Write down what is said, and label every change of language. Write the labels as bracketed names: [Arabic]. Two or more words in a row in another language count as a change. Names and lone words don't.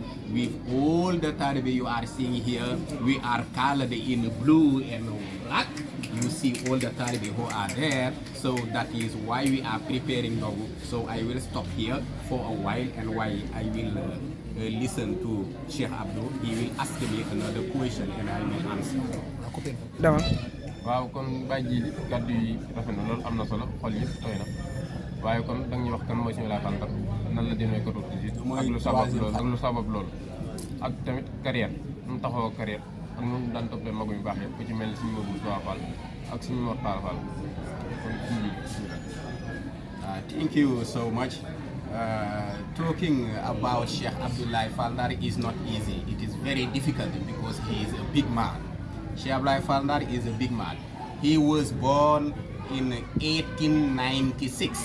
[English] With all the talibi you are seeing here, we are colored in blue and black. You see all the talibi who are there. So that is why we are preparing ndogu. So I will stop here for a while, and while I will listen to Sheikh Abdou, he will ask me another question and I will answer. [Wolof] waaw kon bàyyi ji li kàddu yi rafet na loolu am na solo xol yi tooy na waaye kon da nga ñuy wax kan mooy Sëñ Faldar nan la demee ko tuuti ak lu sabab loolu ak tamit carrière nu mu taxawoo carrière ak nu mu daan toppee magu yu baax yëpp ku ci mel ni Sëñ Modou Sowa Fall ak Sëñ Mortala Fall kon [English] thank you so much. Talking about Sheikh Abdullahi Faldar is not easy. It is very difficult because he is a big man. Sheikh Abdullahi Faldar is a big man. He was born in 1896.